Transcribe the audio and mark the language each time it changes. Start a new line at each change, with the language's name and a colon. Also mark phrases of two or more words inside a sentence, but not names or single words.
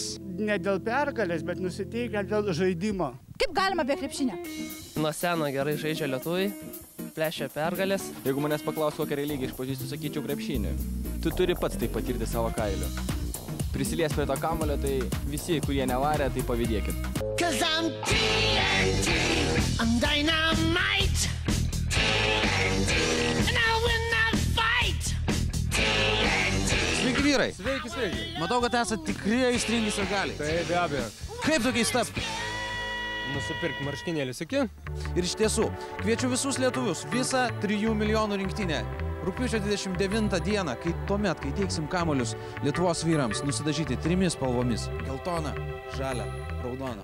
Lithuanian: Ne dėl pergalės, bet nusiteikę dėl žaidimo. Kaip galima be krepšinio? Nuo seno gerai žaidžia lietuviai, plešia pergalės. Jeigu manęs paklaus, kokią religiją išpažįstu, sakyčiau krepšinį. Tu turi pats tai patirti savo kailiu. Prisilies prie to kamulio, tai visi, kurie nevarė, tai pavydėkit.
English: Cause I'm TNT, I'm dynamite, TNT, and I will not fight, TNT.
Lithuanian: Sveiki vyrai. Sveiki. Matau, kad esate tikri aistringi sirgaliai. Tai be abejo. Kaip tokiais tapti? Nusipirk marškinėlius, iki? Ir iš tiesų, kviečiu visus lietuvius, visą 3 milijonų rinktinę. Rugpjūčio 29 dieną, kai teiksim kamuolius Lietuvos vyrams, nusidažyti 3 spalvomis – geltona, žalia, raudona.